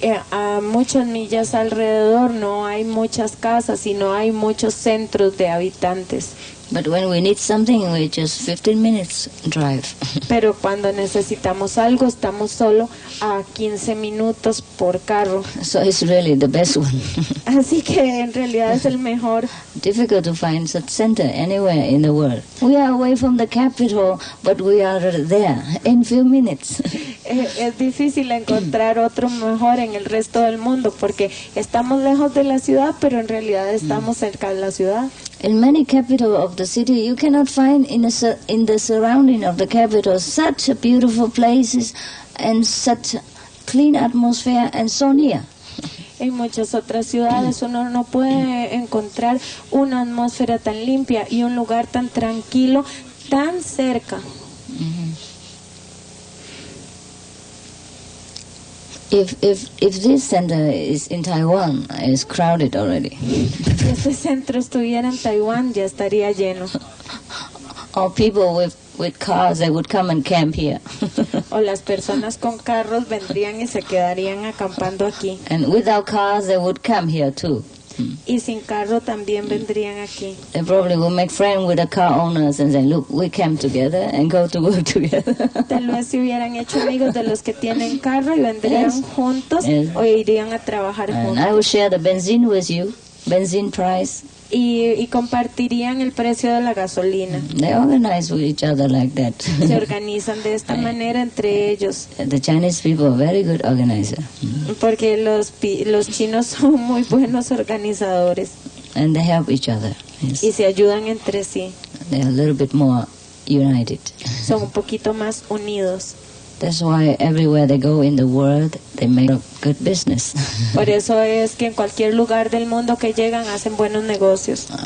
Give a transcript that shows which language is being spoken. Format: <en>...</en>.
<es>A muchas millas alrededor no hay muchas casas y no hay muchos centros de habitantes.</es> <en>But when we need something, we just 15 minutes drive.</en> <es>Pero cuando necesitamos algo, estamos solo a 15 minutos por carro.</es> <en>So it's really the best one.</en> <es>Así que en realidad es el mejor.</es> <en>Difficult to find such center anywhere in the world. We are away from the capital, but we are there in few minutes.</en> <es>Es difícil encontrar otro mejor en el resto del mundo porque estamos lejos de la ciudad, pero en realidad estamos cerca de la ciudad.</es> <en>In many capital of the city, you cannot find in the surrounding of the capital such beautiful places and such clean atmosphere and so near.</en> <es>En muchas otras ciudades uno no puede encontrar una atmósfera tan limpia y un lugar tan tranquilo, tan cerca.</es> <en>If this center is in Taiwan, it's crowded already.</en> <es>Si este centro estuviera en Taiwán, ya estaría lleno.</es> <en>Or people with cars, they would come and camp here.</en> <es>O las personas con carros vendrían y se quedarían acampando aquí.</es> <en>And without cars, they would come here too.</en> <es>Y sin carro también vendrían aquí.</es> <en>They probably will make friends with the car owners and say, look, we camp together and go to work together.</en> <es>Tal vez se hubieran hecho amigos de los que tienen carro y vendrían juntos o irían a trabajar</es> <en>And</en> <es>juntos.</es> <en>I will share the benzene with you, benzene price.</en> <es>Y compartirían el precio de la gasolina.</es> <en>They organize with each other like that.</en> <es>Se organizan de esta manera entre ellos.</es> <en>The Chinese people are very good organizers.</en> <es>Porque los chinos son muy buenos organizadores.</es> <en>And they help each other. Yes.</en> <es>Y se ayudan entre sí.</es> <en>They are a little bit more united.</en> <es>Son un poquito más unidos.</es> <en>That's why everywhere they go in the world, they make a good business.</en> <es>Por eso es que en cualquier lugar del mundo que llegan hacen buenos negocios.</es>